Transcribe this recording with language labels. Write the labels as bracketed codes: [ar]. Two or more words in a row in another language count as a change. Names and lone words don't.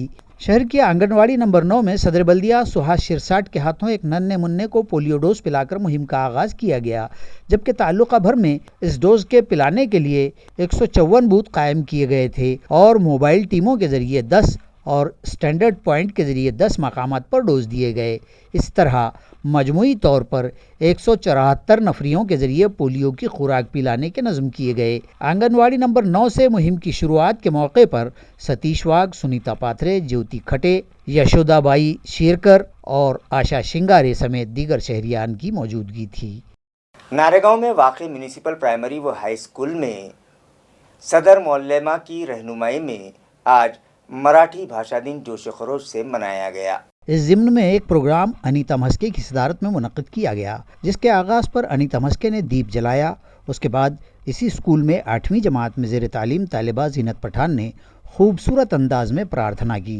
[ur] شہر کی آنگن واڑی نمبر 9 میں صدر بلدیہ سہاس شرساٹ کے ہاتھوں ایک ننھے منھے کو پولیو ڈوز پلا کر مہم کا آغاز کیا گیا، جبکہ تعلقہ بھر میں اس ڈوز کے پلانے کے لیے 154 بوتھ قائم کیے گئے تھے اور موبائل ٹیموں کے ذریعے 10 اور اسٹینڈرڈ پوائنٹ کے ذریعے 10 مقامات پر ڈوز دیے گئے۔ اس طرح مجموعی طور پر 174 نفریوں کے ذریعے پولیو کی خوراک پلانے کے نظم کیے گئے۔ آنگن واڑی نمبر 9 سے مہم کی شروعات کے موقع پر ستیش واگھ، سنیتا پاتھرے، جیوتی کھٹے، یشودا بائی شیرکر اور آشا شنگارے سمیت دیگر شہریان کی موجودگی تھی۔ ناریگاؤں میں واقع میونسپل پرائمری و ہائی اسکول میں صدر معلمہ کی رہنمائی میں آج مراٹھی بھاشا دن جوش خروش سے منایا گیا. اس ضمن میں ایک پروگرام انیتا مسکے کی صدارت میں منعقد کیا گیا، جس کے آغاز پر انیتا مسکے نے دیپ جلایا. اس کے بعد اسی اسکول میں 8ویں جماعت میں زیر تعلیم طالبہ زینت پٹھان نے خوبصورت انداز میں پرارتھنا کی.